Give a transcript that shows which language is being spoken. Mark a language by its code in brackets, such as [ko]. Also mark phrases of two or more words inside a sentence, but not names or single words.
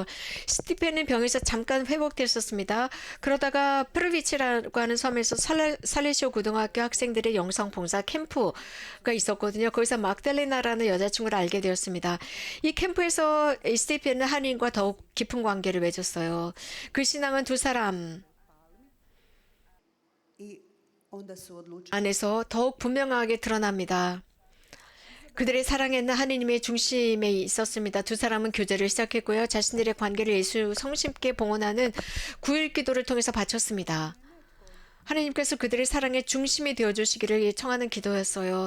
[ko] 스티펜은 병에서 잠깐 회복됐었습니다. 그러다가 프르비치라고 하는 섬에서 살레시오 고등학교 학생들의 영성 봉사 캠프가 있었거든요. 거기서 막달레나라는 여자친구를 알게 되었습니다. 이 캠프에서 스티펜은 하나님과 더욱 깊은 관계를 맺었어요. 그 신앙은 두 사람 [hr] I onda su odlučili [ko] 안에서 더욱 분명하게 드러납니다. 그들의 사랑에는 하느님의 중심에 있었습니다. 두 사람은 교제를 시작했고요. 자신들의 관계를 예수 성심께 봉헌하는 9일 기도를 통해서 바쳤습니다. 하느님께서 그들의 사랑의 중심이 되어주시기를 청하는 기도였어요.